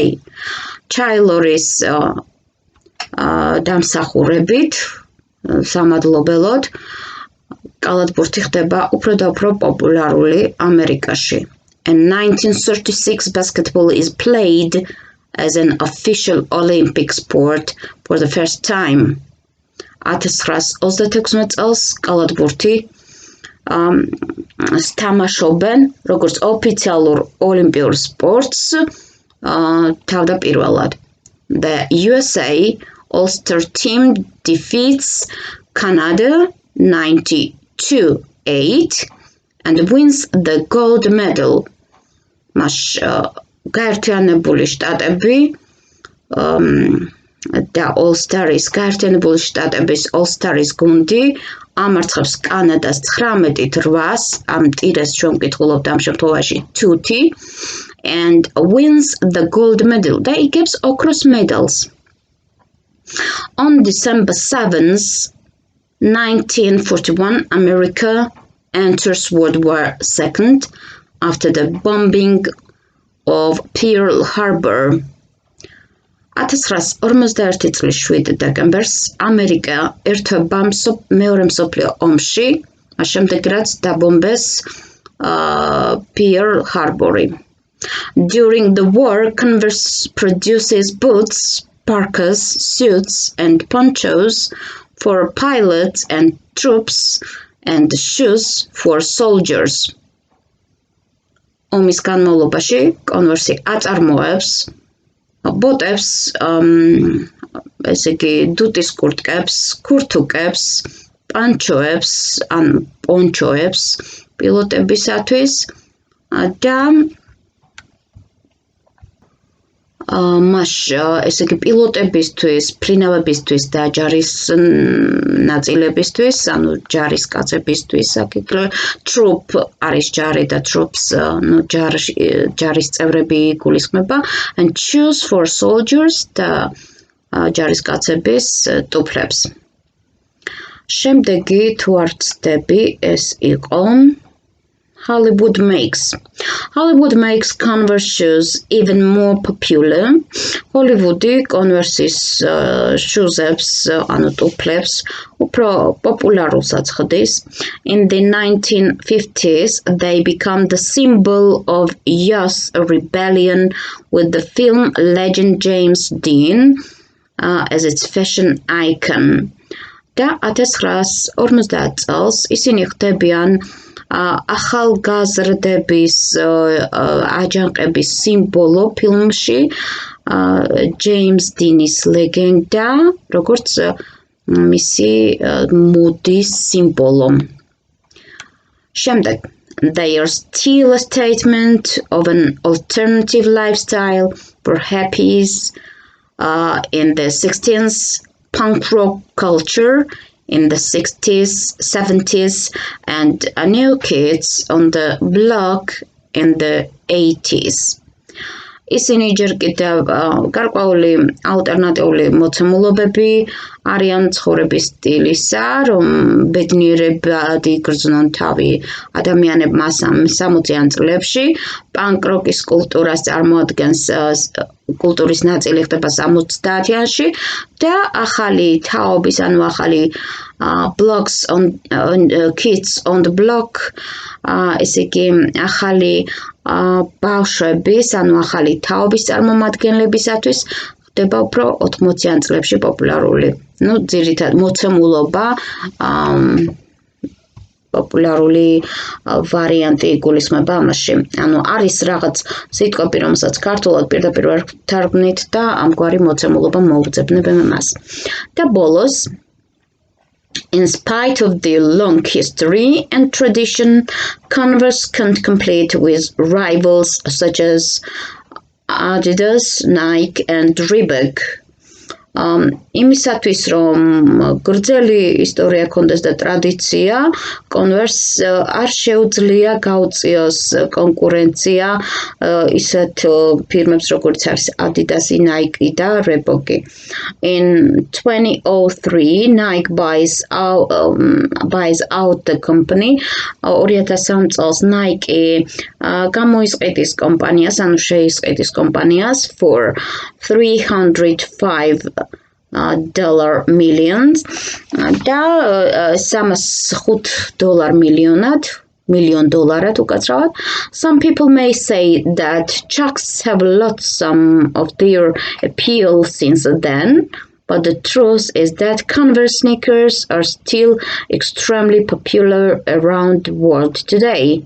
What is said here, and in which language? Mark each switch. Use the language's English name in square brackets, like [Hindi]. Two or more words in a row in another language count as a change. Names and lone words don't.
[Georgian] Taylor-ის დამსახურებით სამადლობელოდ კალათბურთი ხდება უფრო და უფრო პოპულარული ამერიკაში. [English] In 1936, basketball is played as an official Olympic sport for the first time. [Georgian] 1936 წელს კალათბურთი თამაშობენ როგორც ოფიციალურ ოლიმპიურ სპორტს თავდაპირველად. [English] The USA All-Star team defeats Canada 92-8 and wins the gold medal. [Georgian] მას გაერთიანებული შტატები და All-Stars გაერთიანებული შტატების All-Stars გუნდი ამარცხებს კანადას 19-8 ამ ტირეს ჩვენ ვკითხულობთ ამ შემთხვევაში 2-ი [English] and wins the gold medal [Georgian] და იგებს ოქროს medals. [English] On December 7th, 1941, America enters World War II after the bombing of Pearl Harbor. [Georgian] 1941 წლის 7 დეკემბერს ამერიკა ერთვება მეორე მსოფლიო ომში, მას შემდეგ რაც დაბომბეს Pearl Harbor-ი. [English] During the war, Converse produces boots, parkas, suits, and ponchos for pilots and troops, and shoes for soldiers. [Georgian] ომის განმავლობაში Converse აწარმოებს ბოტებს, ესე იგი დუტის კურტკებს, ქურთუკებს, პანჩოებს, ან პონჩოებს პილოტებისათვის და მას ესე იგი პილოტებისთვის, ფრინავებისთვის და ჯარის ნაწილებისთვის, ანუ ჯარის კაცებისთვის, troop არის ჯარი და troops, ჯარის წევრები გულისხმება, [English] and shoes for soldiers [Georgian] და ჯარის კაცების ტუფლებს. შემდეგი თუ არ ვცდები ეს იყო [English] Hollywood makes Converse shoes even more popular. [Georgian] Hollywoodi Converse-ის shoes-ებს, ანუ ტუფლებს, უფრო პოპულარულსაც ხდის. [English] In the 1950s, they become the symbol of youth rebellion with the film legend James Dean as its fashion icon. [Georgian] და 1950 წელს ისინი ხდებიან ახალგაზრდების აჯანყების სიმბოლო ფილმში ჯეიმს დინის ლეგენდა, როგორც მისი მოდის სიმბოლო. შემდეგ, [English] they are still a statement of an alternative lifestyle for hippies in the 60s, punk rock culture in the 60s, 70s, and new kids on the block in the 80s. [Georgian] ისინი ჯერ კიდევ გარკვეული ალტერნატიული მოცემულობები არიან ცხოვრების სტილისა, რომ ბედნიერებად იგრძნონ თავი ადამიანებმა 60-იან წლებში, პანკ როკის კულტურას წარმოადგენს კულტურის ნაწილი ხდება 70-იანში და ახალი თაობის, ანუ ახალი [English] blocks on kids on the block, [Georgian] ესე იგი ახალი ბავშვების, ანუ ახალი თაობის წარმომადგენლებისათვის ხდება უფრო 80-იან წლებში პოპულარული. ნუ ძირითად მოცემულობა პოპულარული ვარიანტი იგულისხმება ამაში. ანუ არის რაღაც სიტყვები, რომელსაც ქართულად პირდაპირ ვერ თარგმნით და ამგვარი მოცემულობა მოუძებნებენ მას. და ბოლოს [English] In spite of their long history and tradition, Converse can't compete with rivals such as Adidas, Nike, and Reebok. [Georgian] იმისათვის რომ გრძელი ისტორია ქონდეს და ტრადიცია, Converse არ შეუძლია გაუწიოს კონკურენცია ისეთ ფირმებს როგორც არის Adidas, Nike და Reebok. [English] In 2003, Nike buys out the company. [Georgian] 2003 წელს Nike გამოისყიდის კომპანიას, ანუ შეისყიდის კომპანიას [English] for $305 millions [Georgian] და $305 მილიონ დოლარად უკაცრავად. [English] Some people may say that Chucks have lost some of their appeal since then, but the truth is that Converse sneakers are still extremely popular around the world today.